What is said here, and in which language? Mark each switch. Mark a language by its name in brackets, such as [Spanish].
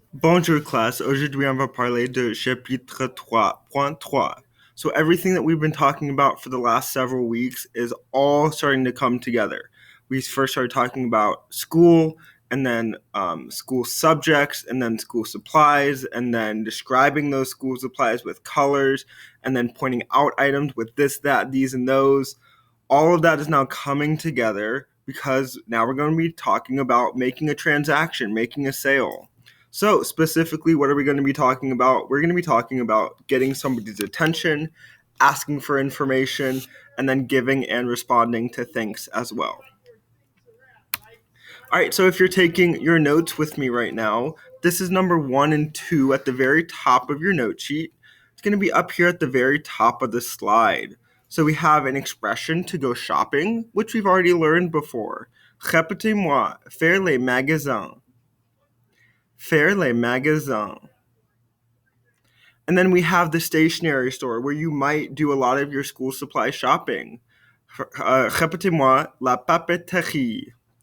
[French] Bonjour classe, aujourd'hui on va parler de chapitre 3.3. [English] So everything that we've been talking about for the last several weeks is all starting to come together. We first started talking about school, and then school subjects, and then school supplies, and then describing those school supplies with colors, and then pointing out items with this, that, these, and those. All of that is now coming together because now we're going to be talking about making a transaction, making a sale. So specifically, what are we going to be talking about? We're going to be talking about getting somebody's attention, asking for information, and then giving and responding to thanks as well. All right, so if you're taking your notes with me right now, this is number 1 and 2 at the very top of your note sheet. It's going to be up here at the very top of the slide. So we have an expression to go shopping, which we've already learned before. [French] Répétez-moi, faire les magasins. Faire les magasins. [English] And then we have the stationery store where you might do a lot of your school supply shopping. [French] Répétez-moi, la papeterie.